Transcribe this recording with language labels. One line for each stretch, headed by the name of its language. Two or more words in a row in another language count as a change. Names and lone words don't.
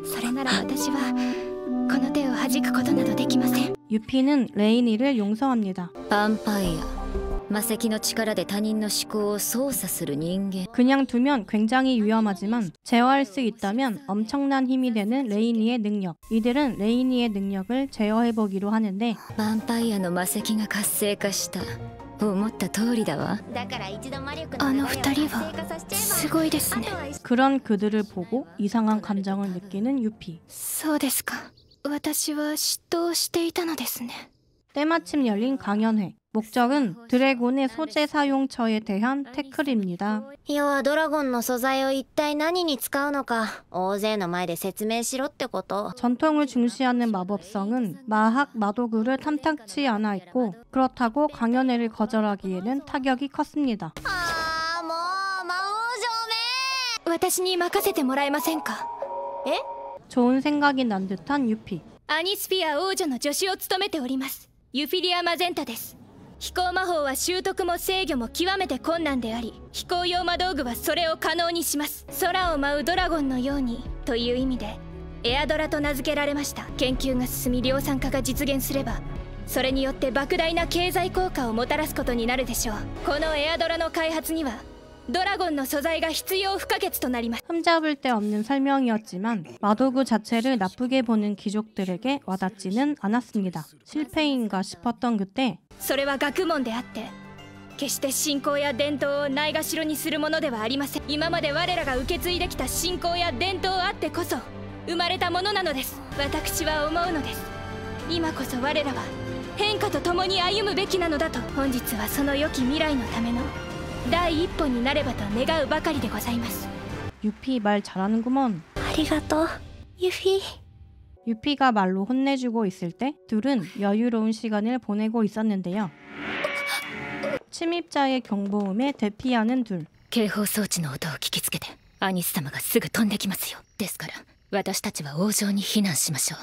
Japanese: それなら私はこの手を弾くことなどできません。
Korean: 유피는 레이니를 용서합니다.
Japanese: ヴァンパイア魔石の力で他人の思考を操作する人間。
Korean: 그냥 두면 굉장히 위험하지만 제어할 수 있다면 엄청난 힘이 되는 레이니의 능력. 이들은 레이니의 능력을 제어해보기로 하는데
Japanese: ヴァンパイアの魔石が活性化した。思った通りだわ。あの二人はすごいですね。
Korean: 그런 그들을 보고 이상한 감정을 느끼는 유피.
Japanese: そうですか。私は嫉妬をしていたのですね。
Korean: 때마침 열린 강연회. 목적은 드래곤의 소재 사용처에 대한 태클입니다.
Japanese: 要はドラゴンの素材を一体何に使うのか大勢の前で説明しろってこと。
Korean: 전통을 중시하는 마법성은 마학, 마도구를 탐탁치 않아 있고 그렇다고 강연회를 거절하기에는 타격이 컸습니다.
Japanese: ああもう魔王城め。私に任せてもらえませんか。
Korean: 좋은 생각이 난 듯한 유피.
Japanese: アニスフィア王女の助手を務めております。ユフィリア・マゼンタです。飛行魔法は習得も制御も極めて困難であり、飛行用魔道具はそれを可能にします。空を舞うドラゴンのようにという意味でエアドラと名付けられました。研究が進み量産化が実現すればそれによって莫大な経済効果をもたらすことになるでしょう。このエアドラの開発にはドラゴンの素材が必要不可欠となります。
Korean: 흠잡을 데 없는 설명이었지만 마도구 자체를 나쁘게 보는 귀족들에게 와닿지는 않았습니다. 실패인가 싶었던 그때
Japanese: それは学問であって決して信仰や伝統をないがしろにするものではありません。今まで我らが受け継いできた信仰や伝統あってこそ生まれたものなのです。私は思うのです。今こそ我らは変化と共に歩むべきなのだと。本日はその良き未来のための第一歩になればと願うばかりでございます。
Korean: 유피 말 잘하는구먼.
Japanese: ありがとうユフィ。
Korean: 유피가 말로 혼내주고 있을 때 둘은 여유로운 시간을 보내고 있었는데요. 침입자의 경보음에 대피하는 둘.
Japanese: 警報装置の音を聞きつけてアニス様がすぐ飛んできますよ。ですから私たちは王城に避難しましょう。